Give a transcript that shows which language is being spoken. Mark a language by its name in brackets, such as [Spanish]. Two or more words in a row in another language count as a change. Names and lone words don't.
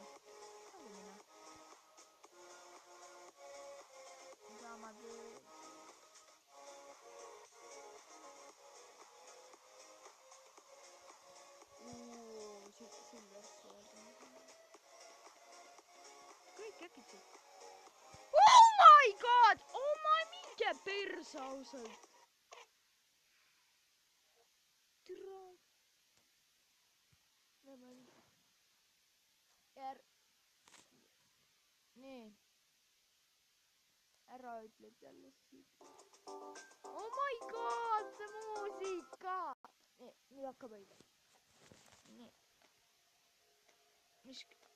[Estonian] Nagu mina. Mida ma teen? Silver Sword. Kõik äkitselt. [English] Oh my god! Oh my [Estonian] minge persa ausalt. Türa. Nii. Ära ütled jälle siit. [English] Oh my god, [Estonian] see muusika. Nii, nüüd hakkab õige. Nii. Mis...